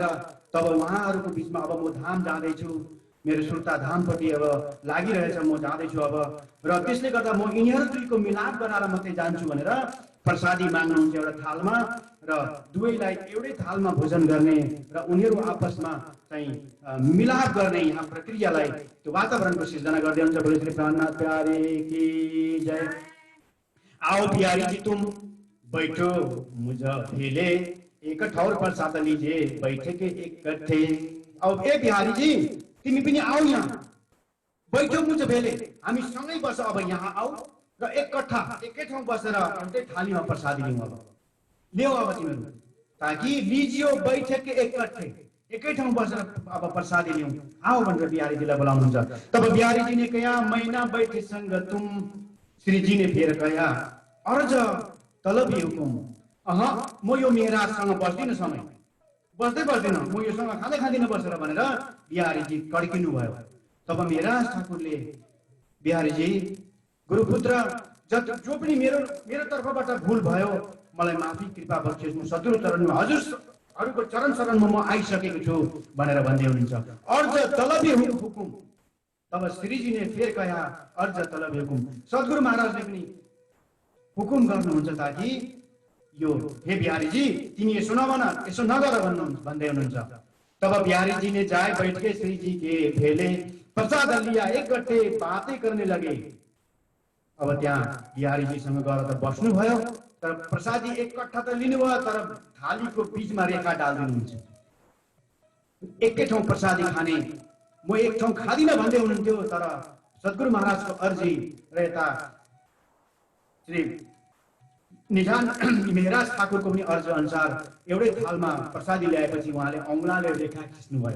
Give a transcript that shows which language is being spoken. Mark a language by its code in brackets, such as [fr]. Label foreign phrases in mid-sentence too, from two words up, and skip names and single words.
[ne] तब उहाँहरूको बिचमा अब म धाम जाँदैछु, मेरो सुर्ता धामपट्टि अब लागिरहेछ, म जाँदैछु अब, र त्यसले गर्दा म यिनीहरू दुईको मिलाप गराएर मात्रै जान्छु भनेर प्रसादी माग्नुहुन्छ एउटा थालमा, र दुवैलाई एउटै थालमा भोजन गर्ने र उनीहरू आपसमा चाहिँ मिलाप गर्ने यहाँ प्रक्रियालाई, त्यो वातावरणको सिर्जना गर्दै हुन्छ। [hi] बोले श्री प्राणनाथ प्यारे की जय। आओ प्यारी जी तुम बैठो मुझ भेले, एक ठौर प्रसाद लीजिए बैठे के इकट्ठे। [ne] अब ए बिहारी जी तिमी पनि आऊ, [hi] यहाँ बैठो मुझ भेले, [ne] हामी सँगै बस। अब यहाँ आऊ र एकट्ठा एकै ठाउँ बसेर एउटै थालीमा प्रसादी लिउँ। अब ल्याऊ अब तिमीहरू, ताकि [hi] लिजियो बैठे के इकट्ठे, [ne] एकै ठाउँ बसेर अब प्रसादी लिउँ, आओ भनेर बिहारीजीलाई बोलाउनुहुन्छ। [hi] तब बिहारी जी ने कहा मैना बैठे संग तुम, श्री जी ने फेर कहा अर्ज तलबी हुकुम। [ne] म यो मेहराजसँग बस्दिनँ, समय बस्दैन, म योसँग खाँदिनँ बसेर भनेर बिहारीजी कड्किनु भयो। तब मिहिराज ठाकुरले बिहारीजी गुरुपुत्र, जो पनि मेरो तर्फबाट भुल भयो मलाई माफी कृपा बख्सियोस्, म सद्गुरु चरणमा हजुरहरूको चरण शरणमा म आइसकेको छु भनेर भन्दै हुनुहुन्छ। [hi] अर्ज तलबी हुकुम। तब श्रीजी ने फेर कहा अर्ज तलबी हुकुम। [ne] सद्गुरु महाराजले पनि हुकुम गर्नुहुन्छ ताकि यो हे बिहारी जी तिमी यसो नभन, यसो नगर भन्दै हुनुहुन्छ। [hi] तब बिहारी जी ने जाए बैठ के श्री जी के भेले, प्रसाद लिया एक गट्टे बातें करने लगे। [ne] अब त्यहाँ बिहारी जीसँग गएर त बस्नु भयो, तर प्रसादी एक कट्ठा त लिनुभयो, तर थालीको बीचमा रेखा डालिदिनुहुन्छ। एकै ठाउँ प्रसादी खाने, म एक ठाउँ खादिनँ भन्दै हुनुहुन्थ्यो, तर सद्गुरु महाराजको अर्जी र यता श्री निजान मिहिराज ठाकुरको पनि अर्ज अनुसार एउटै थालमा प्रसादी ल्याएपछि उहाँले औँलाले रेखा खिच्नुभयो।